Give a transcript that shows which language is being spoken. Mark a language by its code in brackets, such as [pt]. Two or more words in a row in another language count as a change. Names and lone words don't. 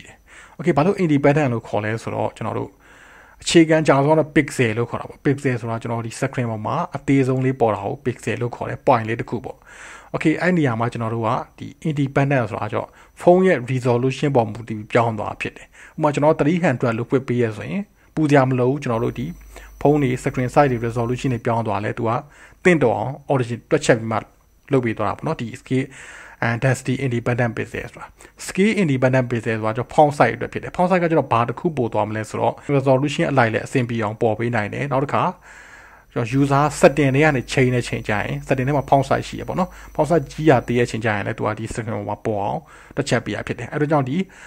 [my] တယ် okay ဘာလို့ independent လို့ခေါ်လဲဆိုတော့ကျွန်တော်တို့အခြေခံကြဆုံးတော့ pixel လို့ခေါ်တာပေါ့ pixel ဆိုတာကျွန်တော်ဒီ screen ပေါ်မှာအသေးဆုံးလေးပေါ်တာကို pixel လို့ခေါ်တယ် point လေးတစ်ခုပေါ့ okay အဲ့နေရာမှာကျွန်တော် တို့ကဒီ independent ဆိုတာကြောင့်ဖုန်းရဲ့ resolution ပေါ်မူတည်ပြီးပြောင်းသွားဖြစ်တယ်ဥပမာကျွန်တော်300လို့ဖွင့်ပေးရဆိုရင်ပူကြမလို့ကျွန်တော်တို့ဒီ ဖုန်းတွေ [en] screen size [my] တွေ resolution တွေပြောင်းသွားလဲသူကတင့်တော်အောင် origin တွက်ချက်ပြီးမှလုပ်ပေးသွားတာပေါ့နော်ဒီ [en] scale and density independent pixel [my] ဆိုတာ [en] scale independent pixel [my] ဆိုတာကြောင့် [en] font size [my] အတွက်ဖြစ်တယ် [en] font size [my] ကကျွန်တော်ဘာတစ်ခုပို့သွားမလဲဆိုတော့ resolution အလိုက်လဲအဆင်ပြေအောင်ပေါ်ပေးနိုင်တယ်နောက်တစ်ခါကျွန်တော် [en] user setting [my] တွေကနေချိန်နဲ့ချိန်ကြရင် setting ထဲမှာ [en] font size [my] ရှိရပေါ့နော် [en] font size [my] ကြီးရသေးရဲ့ချိန်ကြရင်လဲသူကဒီ screen ပေါ်မှာပေါ်အောင်တစ်ချက်ပေးရဖြစ်တယ်အဲဒါကြောင့်ဒီ